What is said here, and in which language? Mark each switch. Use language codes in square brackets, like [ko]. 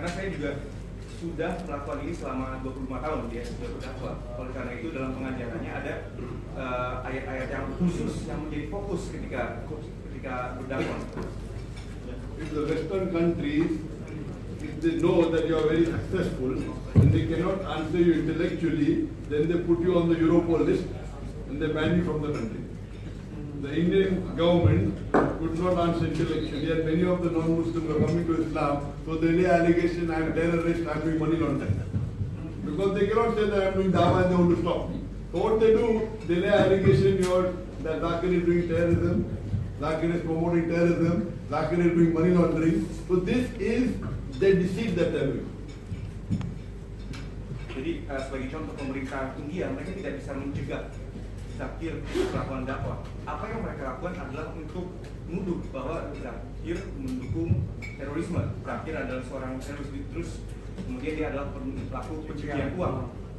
[id] Karena saya juga sudah melakukan ini selama 25 tahun dia sudah berdakwah. Oleh karena itu dalam pengajarannya ada ayat-ayat yang khusus yang menjadi fokus ketika berdakwah. [en] If the Western countries, if they know that you are very successful and they cannot answer you intellectually, then they put you on the Europol list and they ban you from the country. The Indian government could not answer intellectually, and many of the non-Muslims are coming to Islam, so they lay allegation, I am terrorist, I am doing money laundering. Because they cannot say that I am doing dawah and they want to stop me. So what they do, they lay allegation that Zakir is doing terrorism, Zakir is promoting terrorism, Zakir is doing money laundering. So this is the deceit that they are doing. [id] Jadi sebagai contoh pemerintah India, mereka tidak bisa mencegah Zakir melakukan dakwah. Apa yang mereka lakukan adalah untuk menuduh bahwa Zakir mendukung terorisme. Zakir adalah seorang teroris, terus kemudian dia adalah pelaku pencucian uang.